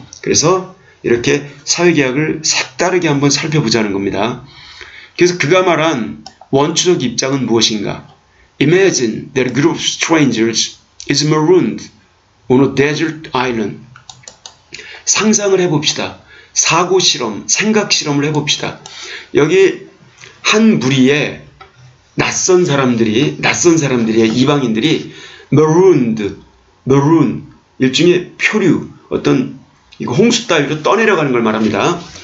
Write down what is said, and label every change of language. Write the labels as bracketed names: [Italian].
[Korean] 그래서 이렇게 사회계약을 색다르게 한번 살펴보자는 겁니다. 그래서 그가 말한 원초적 입장은 무엇인가? [English] Imagine that a group of strangers is marooned on a desert island. [Korean] 상상을 해봅시다. 사고실험, 생각실험을 해봅시다. 여기 한 무리의 낯선 사람들이, 이방인들이 maroon, 일종의 표류, 어떤 홍수 따위로 떠내려가는 걸 말합니다.